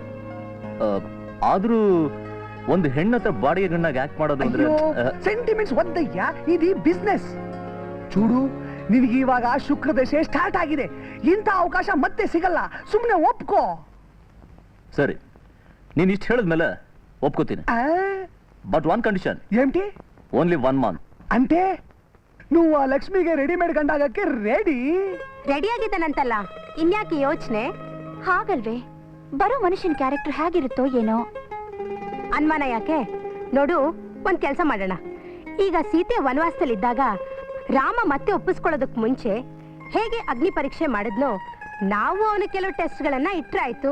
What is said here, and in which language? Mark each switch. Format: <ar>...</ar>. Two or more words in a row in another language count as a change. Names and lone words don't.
<kn>ಆದ್ರೂ ಒಂದು ಹೆಣ್ಣತ್ರ ಬಾಡಿಗೆ ಗಂಡಾಗ ಆಕ್ಟ್ ಮಾಡೋದು ಅಂದ್ರೆ ಸೆಂಟಿಮೆಂಟ್ಸ್ ಒದ್ದಯ್ಯ, ಇದು ಬಿಸ್ನೆಸ್. ಚೂಡು, ನಿನಗೆ ಇವಾಗ ಶುಕ್ರ ದಶೆ ಸ್ಟಾರ್ಟ್ ಆಗಿದೆ. ಇಂಥ ಅವಕಾಶ ಮತ್ತೆ ಸಿಗಲ್ಲ, ಸುಮ್ಮನೆ ಒಪ್ಕೋ. ಸರಿ, ನೀನ್ ಇಷ್ಟು ಹೇಳಿದ್ಮೇಲೆ ಒಪ್ಕೋತೀನಿ.</kn> <en>but one condition,</en> <te>ఏమిటి?</te> <en>only 1 month.</en> <te>అంటే నువ్వు</te> <kn>ಆ ಲಕ್ಷ್ಮಿಗೆ ರೆಡಿಮೇಡ್ ಗಂಡಾಗಕ್ಕೆ ರೆಡಿ? ರೆಡಿ ಆಗಿದ್ದಾನಂತಲ್ಲ, ಇನ್ಯಾಕೆ ಯೋಚನೆ? ಹಾಗಲ್ವೇ, ಬರೋ ಮನುಷ್ಯನ ಕ್ಯಾರೆಕ್ಟರ್ ಹೇಗಿರುತ್ತೋ ಏನೋ. ಅನುಮಾನ ಯಾಕೆ? ನೋಡು, ಒಂದ್ ಕೆಲಸ ಮಾಡೋಣ. ಈಗ ಸೀತೆ ವನವಾಸದಲ್ಲಿದ್ದಾಗ ರಾಮ ಮತ್ತೆ ಒಪ್ಪಿಸ್ಕೊಳ್ಳೋದಕ್ ಮುಂಚೆ ಹೇಗೆ ಅಗ್ನಿ ಪರೀಕ್ಷೆ ಮಾಡಿದ್ನೋ, ನಾವು ಅವನು ಕೆಲವು ಟೆಸ್ಟ್ಗಳನ್ನ ಇಟ್ರೆ ಆಯ್ತು.</kn>